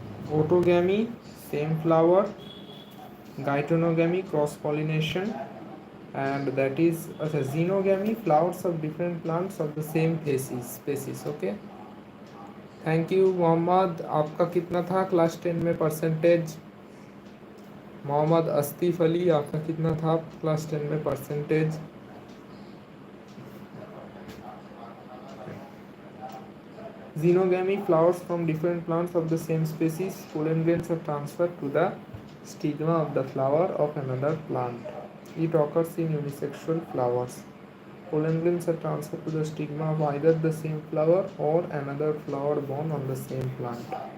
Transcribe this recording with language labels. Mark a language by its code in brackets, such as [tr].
[en] Autogamy, same flower. Geitonogamy, cross pollination, and that is xenogamy, flowers of different plants of the same species. [hi] Okay, thank you Mohammad. आपका कितना था class 10 में percentage? Mohammad अस्तीफ Ali, आपका कितना था class 10 में percentage? [en] Xenogamy, flowers from different plants of the same species. Pollen grains are transferred to the stigma of the flower of another plant. It occurs in unisexual flowers. Pollen grains are transferred to the stigma of either the same flower or another flower borne on the same plant.